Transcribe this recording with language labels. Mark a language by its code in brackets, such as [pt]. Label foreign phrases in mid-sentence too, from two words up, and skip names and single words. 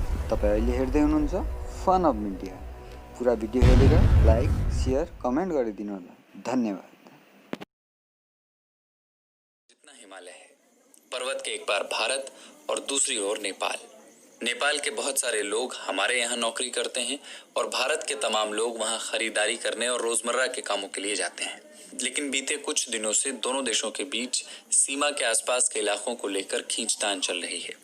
[ne] तपाईँ अहिले हेर्दै हुनुहुन्छ फन अफ मिडिया। पुरा भिडियो हेरेर लाइक, शेयर, कमेन्ट गरिदिनु होला। धन्यवाद। [hi] जितना हिमालय है, पर्वत के एक बार भारत और दूसरी ओर नेपाल। नेपाल के बहुत सारे लोग हमारे यहाँ नौकरी करते हैं और भारत के तमाम लोग वहाँ खरीदारी करने और रोजमर्रा के कामों के लिए जाते हैं। लेकिन बीते कुछ दिनों से दोनों देशों के बीच सीमा के आसपास के इलाकों को लेकर खींचतान चल रही है।